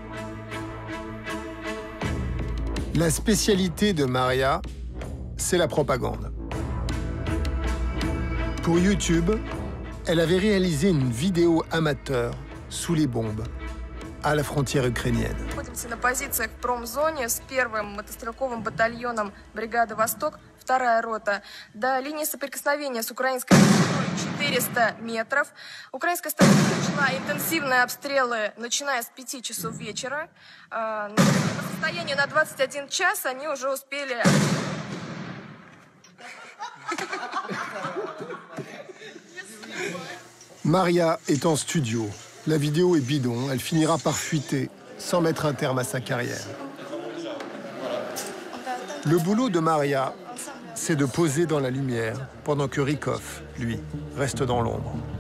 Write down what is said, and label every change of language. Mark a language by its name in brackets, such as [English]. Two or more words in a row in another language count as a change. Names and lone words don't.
[French] La spécialité de Maria, c'est la propagande. Pour YouTube, elle avait réalisé une vidéo amateur sous les bombes à la frontière ukrainienne. [Russian] На позициях в промзоне с первым мотострелковым батальоном бригады «Восток», 2-я рота, до линии соприкосновения с украинской стороной 400 метров. Украинская сторона начала интенсивные обстрелы, начиная с 5 часов вечера. По состоянию на 21 час они уже успели... [French] Maria est en studio. La vidéo est bidon. Elle finira par fuiter, sans mettre un terme à sa carrière. Le boulot de Maria, c'est de poser dans la lumière, pendant que Rykov, lui, reste dans l'ombre.